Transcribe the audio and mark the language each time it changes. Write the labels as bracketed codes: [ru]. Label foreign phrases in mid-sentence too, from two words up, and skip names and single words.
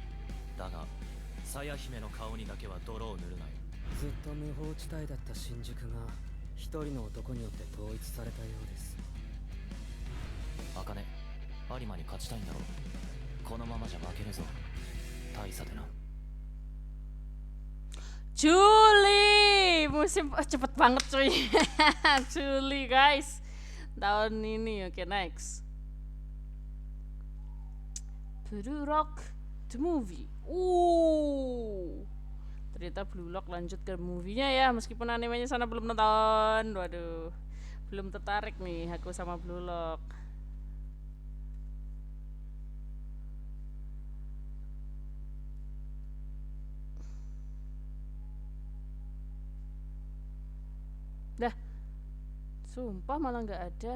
[ja] だが鞘姫の顔にだけは泥を塗るなよ。ずっと無法地帯だった新宿が一人の男によって統一されたようです。茜、有馬に勝ちたいんだろう。このままじゃ負けるぞ。大差でな。 [id] Juli, musim cepet banget cuy. Juli guys, tahun ini. Oke, next. Blue Rock the movie. Ternyata Blue Lock lanjut ke movie-nya ya, meskipun animenya sana belum nonton. Waduh, belum tertarik nih aku sama Blue Lock. Dah, sumpah malah nggak ada.